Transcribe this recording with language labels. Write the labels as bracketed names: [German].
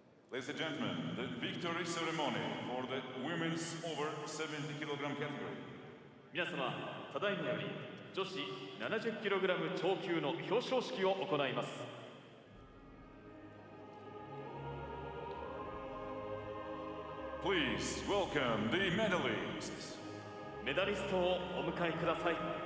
[English] Ladies and gentlemen, the victory ceremony for the women's over 70 kilogram category. [Japanese] 皆様、ただいまより女子70キログラム超級の表彰式を行います。 [English] Please welcome the medalists. [Japanese] メダリストをお迎えください。